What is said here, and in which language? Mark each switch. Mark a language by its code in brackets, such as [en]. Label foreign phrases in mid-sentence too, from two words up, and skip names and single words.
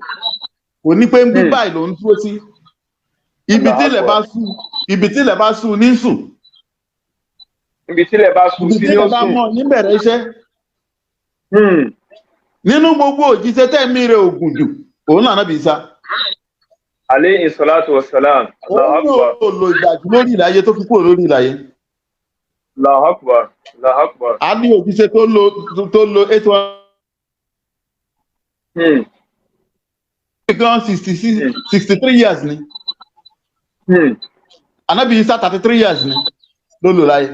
[yo] Kò ní pé ń bí báyìí ló ń dúró sí. Ibi tí ilẹ̀ bá sùn ní sùn. Ibi tí ilẹ̀ bá sùn sí ní ó Ibi tí ilẹ̀ bá sùn. mọ̀ níbẹ̀rẹ̀ iṣẹ́. Nínú gbogbo òjíṣẹ́ tẹ̀mí rẹ̀ ògùn jù, òun náà Ànábì Ìsá. [ar] عليه الصلاة والسلام. الله أكبر. [yo] Òun náà lo ìgbàjú lórí ìlàyé tó fi kúrò lórí ìlàyé. [ar] الله أكبر. الله أكبر. [yo] A ní òjíṣẹ́ tó lo 63 years ni. Ànábì Ìsá 33 years ni ló lò láyé.